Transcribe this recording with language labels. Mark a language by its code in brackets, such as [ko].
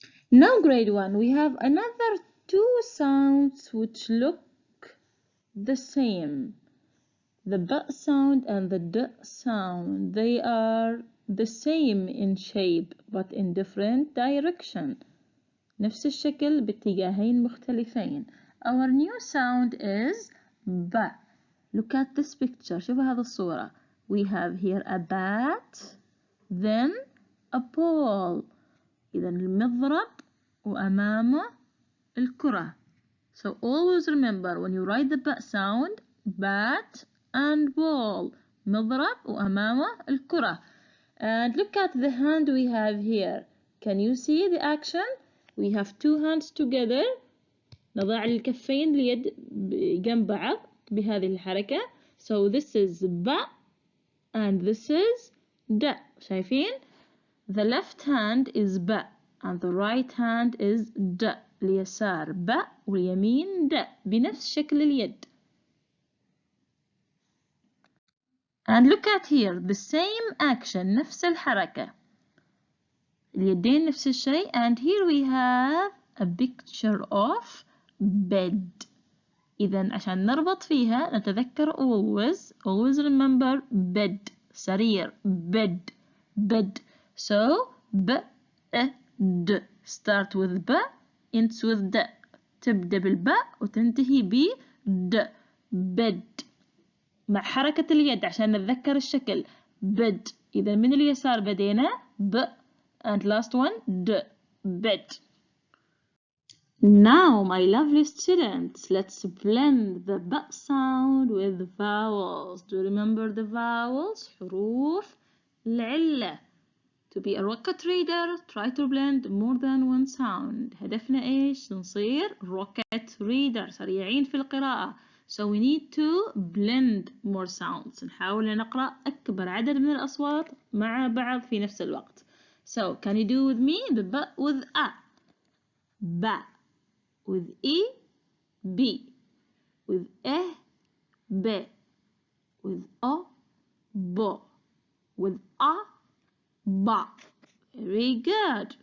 [en] Now, grade 1, we have another two sounds which look the same. The B sound and the D sound, they are the same in shape but in different direction. [ar] نفس الشكل باتجاهين مختلفين. [en] Our new sound is B. Look at this picture. [ar] شوفوا هذه الصورة. [en] We have here a bat, then a ball. [ar] إذا المضرب وأمامه الكرة. [en] So always remember when you write the B sound, bat and ball. [ar] مضرب وأمامه الكرة. [en] And look at the hand we have here. Can you see the action? We have two hands together. [ar] نضع الكفين اليد جنب بعض بهذه الحركة. [en] So this is B and this is D. [ar] شايفين؟ [en] The left hand is B and the right hand is D. [ar] اليسار B واليمين D بنفس شكل اليد. [en] And look at here, the same action, [ar] نفس الحركة. اليدين نفس الشيء. [en] And here we have a picture of bed. [ar] إذا عشان نربط فيها نتذكر [en] always remember bed. [ar] سرير [en] bed bed. So b d start with b ends with d. [ar] تبدأ بالباء وتنتهي ب d bed. مع حركة اليد عشان نتذكر الشكل bed. إذا من اليسار بدينا b [en] and last one [ar] d bed. [en] Now, my lovely students, let's blend the b sound with the vowels. Do you remember the vowels? [ar] حروف العلة. [en] To be a rocket reader, try to blend more than one sound. [ar] هدفنا إيش؟ نصير rocket reader سريعين في القراءة. [en] So we need to blend more sounds. [ar] نحاول نقرأ أكبر عدد من الأصوات مع بعض في نفس الوقت. [en] So can you do with me the b with a? Ba. With E, B. With E, B. With O, bo. With A, ba. Very good.